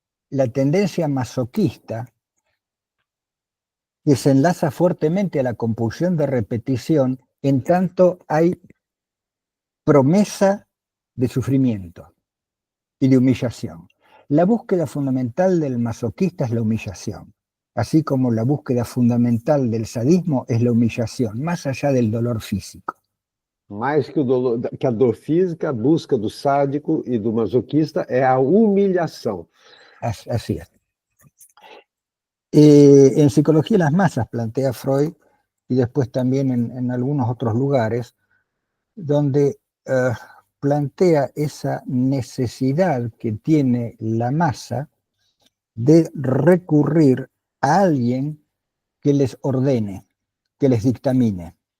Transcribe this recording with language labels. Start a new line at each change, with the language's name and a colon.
Spanish: La tendencia masoquista que se enlaza fuertemente a la compulsión de repetición en tanto hay promesa de sufrimiento y de humillación. La búsqueda fundamental del masoquista es la humillación, así como la búsqueda fundamental del sadismo es la humillación, más allá del dolor físico.
Portuguese: Mais que, que a dor física, a busca do sádico e do masoquista é a humilhação.
Spanish: Así es. En Psicología de las Masas plantea Freud, y después también en algunos otros lugares, donde plantea esa necesidad que tiene la masa de recurrir a alguien que les ordene, que les dictamine.